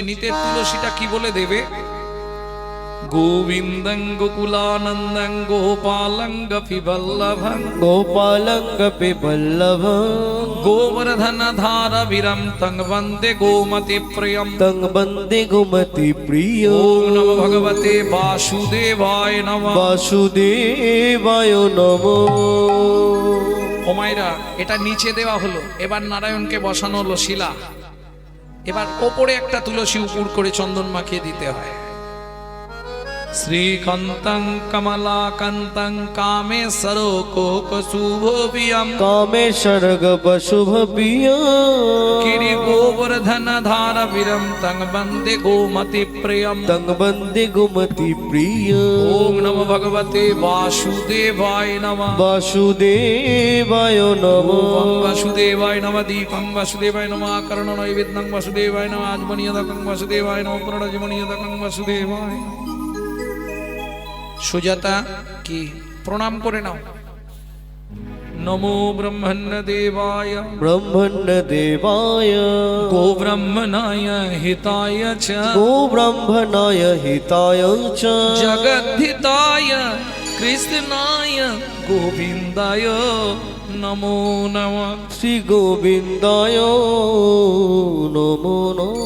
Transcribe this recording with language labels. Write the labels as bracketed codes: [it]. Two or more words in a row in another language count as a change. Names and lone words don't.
[bn] নিতের তুলসীটা কি বলে দেবে? [sa] গোবিন্দং গোকুলানন্দং গোপালং গোপীবল্লভং, গোপালং গোপীবল্লভং, গোবর্ধন ধারভিরম তং বন্দে গোমতি প্রিয়ম, তং বন্দে গোমতি প্রিয়। ওম নমো ভগবতে বাসুদেবায় নমঃ। বাসুদেবায় নমঃ। [bn] ও মায়েরা, এটা নিচে দেওয়া হলো। এবার নারায়ণকে বসানো হলো শিলা। এবার ওপরে একটা তুলসী উপর করে চন্দন মাখিয়ে দিতে হয়। [sa] শ্রীকান্তং কমলাকান্তং কামেশ্বর কোকশুভবিয়ম, কামেশ্বর শুভ প্রিয়। গিরি গোবর্ধন ধারভিরম তং বন্দে গোমতি প্রিয়ম, তং বন্দে গোমতি প্রিয়। ওম নমো ভগবতে বাসুদেবায় নমঃ। বাসুদেবায় নমঃ। ওম বাসুদেবায় নমঃ। দীপং বাসুদেবায় নমঃ। আকর্ণ নৈবেদ্যং বাসুদেবায় নমঃ। আজমনীয়দকং বাসুদেবায় নমঃ। পুনরাজমনীয়দকং বাসুদেবায়। [bn] সুজাতা কি প্রণাম করে নাও। [sa] নমো ব্রহ্মণ্য দেবায়, ব্রহ্মণ্য দেবায়, গো ব্রহ্মণায় হিতায় চ, গো ব্রহ্মণায় হিতায় চ, জগদ্ধিতায় কৃষ্ণায় গোবিন্দায় নমো নমঃ। শ্রী গোবিন্দায় নমো নমঃ।